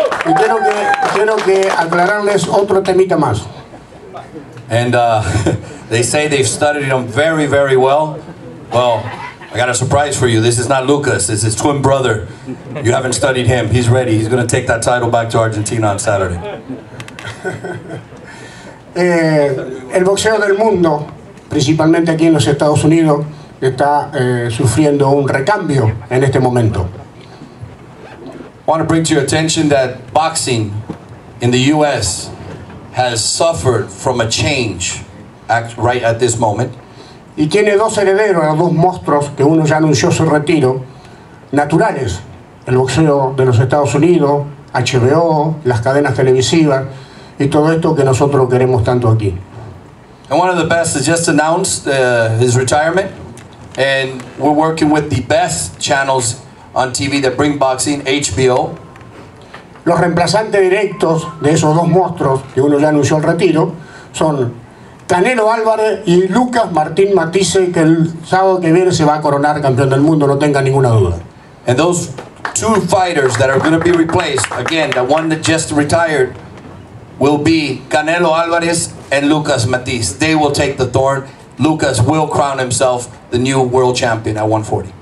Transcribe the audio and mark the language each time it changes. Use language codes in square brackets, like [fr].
[es] Y quiero que aclararles otro temita más. [en] And they say they've studied him very, very well. Well, I got a surprise for you. This is not Lucas. It's his twin brother. You haven't studied him. He's ready. He's going to take that title back to Argentina on Saturday. [es] El boxeo del mundo, principalmente aquí en los Estados Unidos, está sufriendo un recambio en este momento. [en] I want to bring to your attention that boxing in the U.S. has suffered from a change right at this moment. [es] Y tiene dos herederos, dos monstruos que uno ya anunció su retiro, naturales. El boxeo de los Estados Unidos, HBO, las cadenas televisivas y todo esto que nosotros queremos tanto aquí. [en] And one of the best has just announced his retirement, and we're working with the best channels on TV that bring boxing, HBO. [es] Los reemplazantes directos de esos dos monstruos que uno ya anunció el retiro son Canelo Álvarez y Lucas Martín Matthysse, que el sábado que viene se va a coronar campeón del mundo, no tenga ninguna duda. [en] And those two fighters that are going to be replaced, again, the one that just retired, will be Canelo Álvarez and Lucas Matthysse. They will take the thorn. Lucas will crown himself the new world champion at 140.